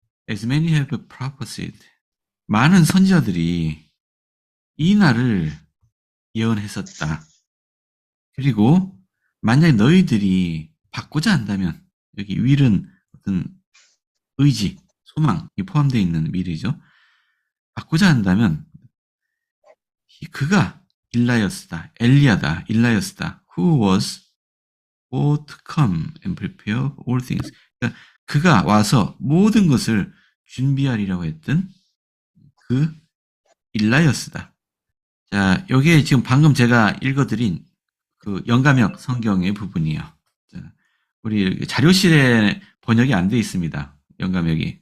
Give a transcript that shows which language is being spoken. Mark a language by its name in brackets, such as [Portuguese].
[English] As many have prophesied. [Korean] 많은 선지자들이 이 날을 예언했었다. 그리고 만약에 너희들이 받고자 한다면, 여기 will은 어떤 의지, 소망이 포함되어 있는 will이죠. 받고자 한다면 그가 일라이어스다, 엘리야다, 일라이어스다. [English] Who was both to come and prepare all things. [Korean] 그러니까 그가 와서 모든 것을 준비하리라고 했던 그 일라이어스다. 자, 여기에 지금 방금 제가 읽어드린 그 영감역 성경의 부분이에요. 자, 우리 자료실에 번역이 안 돼 있습니다. 영감역이.